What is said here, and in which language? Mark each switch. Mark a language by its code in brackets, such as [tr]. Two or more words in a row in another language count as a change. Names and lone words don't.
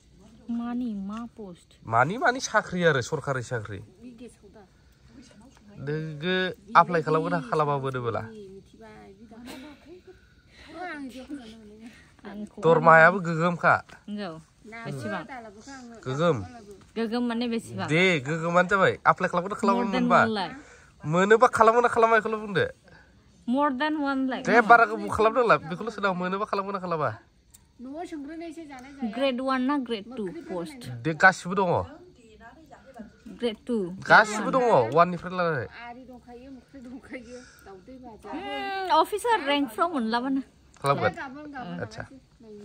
[brx] मानि साख्रि आरो सरकारि साख्रि नोङो एप्लाइ खालामगोन ना खालामा मोनोबोला दरमाहायाबो गोगोमखा गोगोम माने बेसेबां दे गोगोमानो जाबाय एप्लाइ खालामगोन ना खालामा मोनबा मोनोबा खालामगोन ना खालामा बेखौल' बुंदो [en] more than [brx] 1 lakh दे बारा गोबाव खालामनांला बेखौल' सोंदां मोनोबा खालामगोन ना खालामा ग्रेड 1 ना [en] grade 2 post [brx] दे गासिबो दङ ग्रेड 2 गासिबो दङ 1 निफ्राय लानानै अफिसार रेंकफ्राव मोनलाबानो खालामगोन आच्छा